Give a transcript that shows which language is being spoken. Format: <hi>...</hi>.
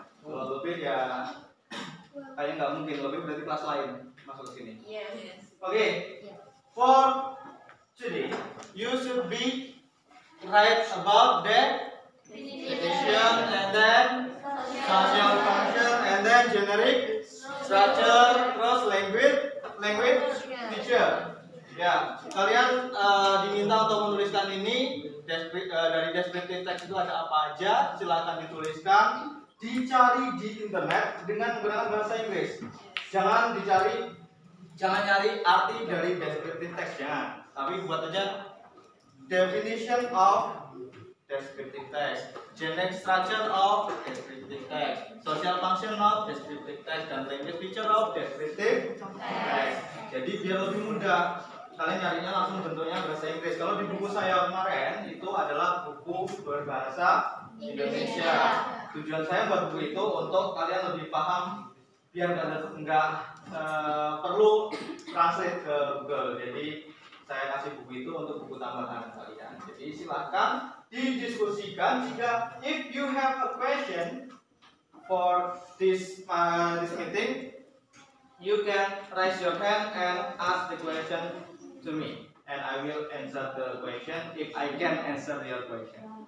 <id>Kalau lebih ya kayaknya nggak mungkin lebih, berarti kelas lain masuk ke sini. Oke.</id> <en>For today, you should be write about the definition and then social function and then generic structure, terus language feature.</en> <id>Ya, kalian diminta untuk menuliskan ini. Dari descriptive text itu ada apa aja, silakan dituliskan, dicari di internet dengan menggunakan bahasa Inggris. Jangan nyari arti dari descriptive text, jangan. Tapi buat aja definition of descriptive text, generic structure of descriptive text, social function of descriptive text, dan language feature of descriptive text. Jadi biar lebih mudah, kalian nyarinya langsung bentuknya bahasa Inggris. Kalau di buku saya kemarin itu adalah buku berbahasa Indonesia. Tujuan saya buat buku itu untuk kalian lebih paham, biar nggak perlu translate ke Google. Jadi saya kasih buku itu untuk buku tambahan kalian. Jadi silahkan didiskusikan.</id> <en>Jika if you have a question for this meeting, you can raise your hand and ask the question to me, and I will answer the question if I can answer your question.</en>